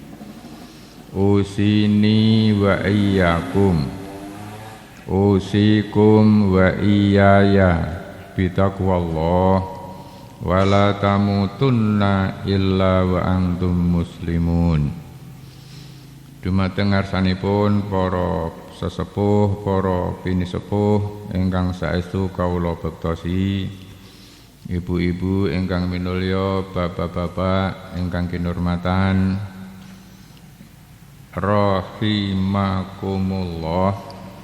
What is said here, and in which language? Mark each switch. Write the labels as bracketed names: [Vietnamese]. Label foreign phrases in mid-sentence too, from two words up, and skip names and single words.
[Arabic] أوصيني وإياكم أوصيكم وإياي بتقوى الله ولا تموتن إلا وأنتم مسلمون. [Javanese] Dumateng ngarsanipun para sesepuh, para pinisepuh ingkang saestu kawula bektosi, ibu-ibu ingkang minulya, bapak-bapak ingkang kinurmatan, rahimakumullah.